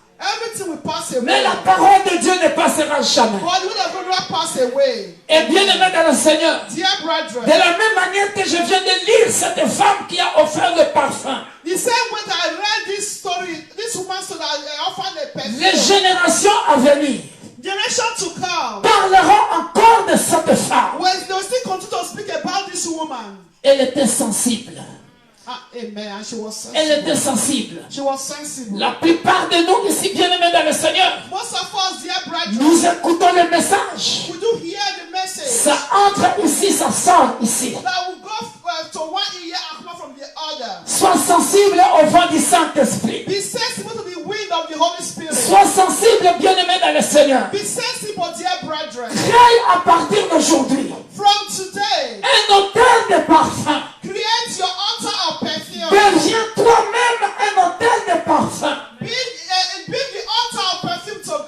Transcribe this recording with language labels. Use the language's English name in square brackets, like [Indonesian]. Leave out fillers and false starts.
[English] everything will pass away. [French] Mais la parole de Dieu ne passera jamais. [English] But the word of God will not pass away. [French] Et bien aimé dans le Seigneur, [English] Dear brethren, [French] de la même manière que je viens de lire cette femme qui a offert le parfum, [English] the same way that I read this story, this woman story that I offered the perfume. [French] les générations à venir [English] Generation to come, [French] parleront encore de cette femme. [English] when they will still continue to speak about this woman. [French] Elle était sensible. [English] Ah, amen. And she was [French] Elle [English] sensible. [French] était sensible. [English] She was sensible. [French] La plupart de nous ici, bien-aimés dans le Seigneur, [English] Most of us, dear brethren, [French] nous écoutons le message. [English] we do hear the message. [French] Ça entre ici, ça sort ici. [English] That will go to one ear and come from the other. [French] Sois sensible au vent du Saint-Esprit. [English] Be sensible to the wind of the Holy Spirit. [French] Sois sensible, bien-aimé dans le Seigneur. [English] Be sensible, dear brethren. [French] Crée à partir d'aujourd'hui [English] From today, [French] un autel de parfum. [English] create your altar of perfume. [French] Deviens toi-même un autel de parfum. [English] Build the altar of perfume